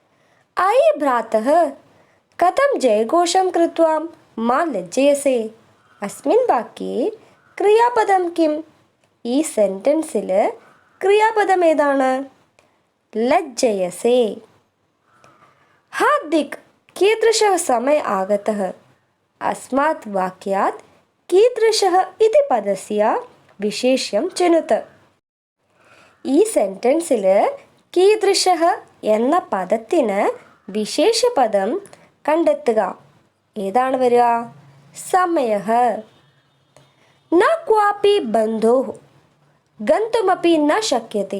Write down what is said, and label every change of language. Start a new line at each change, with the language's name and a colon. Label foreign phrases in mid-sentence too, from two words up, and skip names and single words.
Sanskrit: അയ് ഭ്രാതഃ കഥം ജയഘോഷം കൃത്വാ മാ ലജ്ജയസേ. അസ്മിൻ വാക്യേ ക്രിയാപദം കിം?
Malayalam: ഈ സെൻറ്റൻസിൽ ക്രിയാപദം ഏതാണ്?
Sanskrit: ലജ്ജയസേ. ഹാർദിക് കീദൃശः സമയ ആഗതः? अस्मात् वाक्यात् कीदृशः इति पदस्य विशेष्यं चिनुत.
Malayalam: ഈ സെൻറ്റൻസിൽ കീദൃശः എന്ന പദത്തിന് വിശേഷപദം കണ്ടെത്തുക. ഏതാണ് വരിക?
Sanskrit: സമയഃ. ന ക്വാപി ബന്ധോഃ ഗന്തുമപി ന ശക്യത്തെ.